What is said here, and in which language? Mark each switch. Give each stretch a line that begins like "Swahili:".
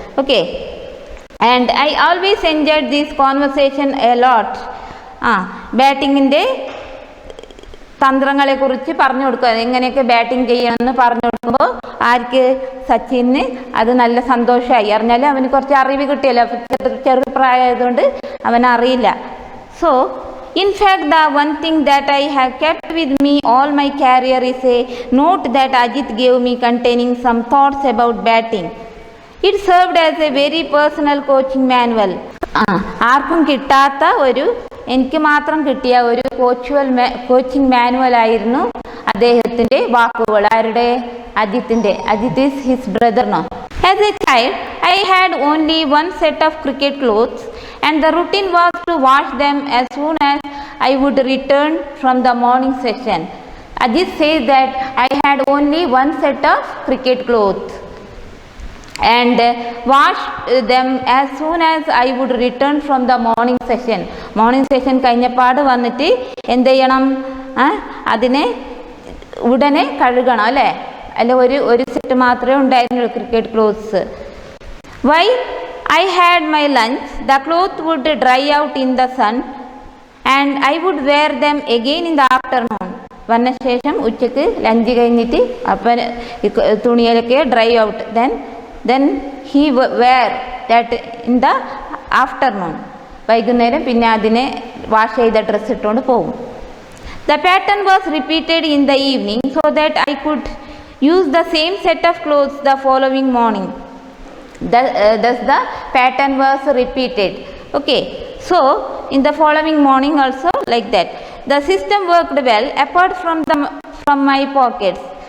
English: Okay, and I always enjoyed these conversation a lot.
Malayalam: ബാറ്റിങ്ങിൻ്റെ തന്ത്രങ്ങളെക്കുറിച്ച് പറഞ്ഞു കൊടുക്കുക, എങ്ങനെയൊക്കെ ബാറ്റിംഗ് ചെയ്യണമെന്ന് പറഞ്ഞു കൊടുക്കുമ്പോൾ ആർക്ക്, സച്ചിന് അത് നല്ല സന്തോഷമായി. അറിഞ്ഞാൽ അവന് കുറച്ച് അറിവ് കിട്ടിയല്ലോ, ചെറുപ്രായമായതുകൊണ്ട് അവനറിയില്ല.
English: So in fact, the one thing that I have kept with me all my career is a note that Ajit gave me containing some thoughts about batting. It served as a very personal coaching manual.
Malayalam: ആർക്കും കിട്ടാത്ത എനിക്ക് മാത്രം കിട്ടിയ ഒരു coaching manual ആയിരുന്നു അദ്ദേഹത്തിൻ്റെ വാക്കുകൾ. ആരുടെ? അജിത്തിൻ്റെ.
English: Ajit is his brother. No. As a child, I had only one set of cricket clothes and the routine was to wash them as soon as I would return from the morning session. Ajit says that I had only one set of cricket clothes and wash them as soon as I would return from the morning session.
Malayalam: Morning session കഴിഞ്ഞപ്പാട് വന്നിട്ട് എന്ത് ചെയ്യണം? അതിനെ ഉടനെ കഴുകണം അല്ലേ? അല്ല, ഒരു set മാത്രമേ ഉണ്ടായിരുന്നുള്ളൂ cricket clothes.
English: While I had my lunch, the cloth would dry out in the sun and I would wear them again in the afternoon.
Malayalam: വന്ന ശേഷം ഉച്ചക്ക് ലഞ്ച് കഴിഞ്ഞിട്ട് അപ്പം തുണിയിലൊക്കെ
English: Dry out. then he wear that in the afternoon.
Malayalam: വൈകുന്നേരം പിന്നെ അതിനെ wash ചെയ്ത dress ഇട്ടുകൊണ്ട് പോകും.
English: The pattern was repeated in the evening so that I could use the same set of clothes the following morning. Thus the pattern was repeated. Okay, so in the following morning also like that. The system worked well apart from my pockets.